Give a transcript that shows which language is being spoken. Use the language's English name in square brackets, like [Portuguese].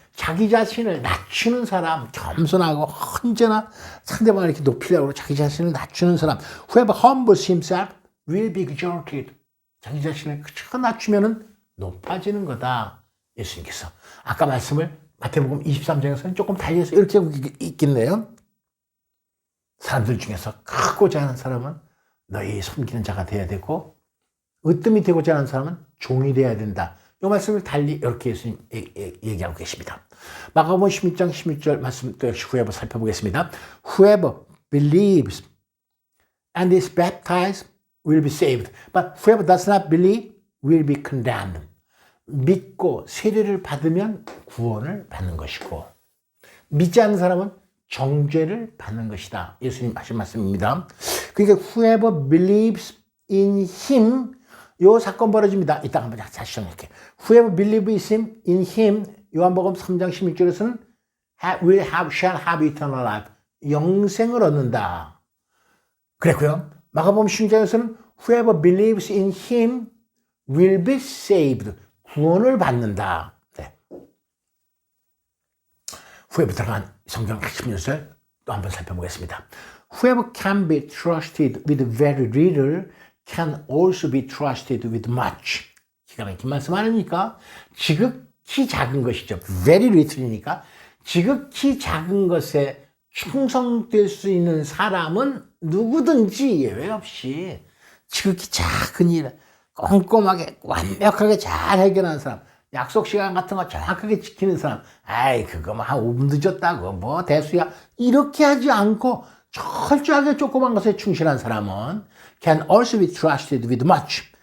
[Korean] 자기 자신을 낮추는 사람, 겸손하고 언제나 상대방을 이렇게 높이려고 자기 자신을 낮추는 사람, [English] whoever humbles himself will be exalted. [Korean] 자기 자신을 그저 낮추면은 높아지는 거다. 예수님께서 아까 말씀을 마태복음 23장에서는 조금 달리해서 이렇게 하고 있겠네요. 사람들 중에서 크고자 하는 사람은 너희 섬기는 자가 되어야 되고 으뜸이 되고자 하는 사람은 종이 되어야 된다. 이 말씀을 달리 이렇게 예수님 얘기하고 계십니다. 마가복음 16장 16절 말씀 또 역시 whoever 살펴보겠습니다. [English] Whoever believes and is baptized will be saved. But whoever does not believe will be condemned. [Korean] 믿고 세례를 받으면 구원을 받는 것이고 믿지 않는 사람은 정죄를 받는 것이다. 예수님 하신 말씀입니다. 그러니까 [English] whoever believes in him [Korean] 요 사건 벌어집니다. 이따가 한번 다시 정리할게요. Whoever believes in him 요한복음 3장 16절에서는 [English] shall have eternal life. [Korean] 영생을 얻는다. 그랬고요. 마가복음 16장에서는 [English] whoever believes in him will be saved. [Korean] 구원을 받는다. 네. whoever 들어간 성경 핵심 요소를 또 한번 살펴보겠습니다. [English] Whoever can be trusted with very little can also be trusted with much. [Korean] 기가 막힌 말씀 아닙니까? 지극히 작은 것이죠. very little이니까 지극히 작은 것에 충성될 수 있는 사람은 누구든지 예외 없이 지극히 작은 일 꼼꼼하게 완벽하게 잘 해결하는 사람, 약속 시간 같은 거 정확하게 지키는 사람, 아이 그거 뭐 한 5분 늦었다고 뭐 대수야 이렇게 하지 않고 철저하게 조그만 것에 충실한 사람은 [English] can also be trusted with much.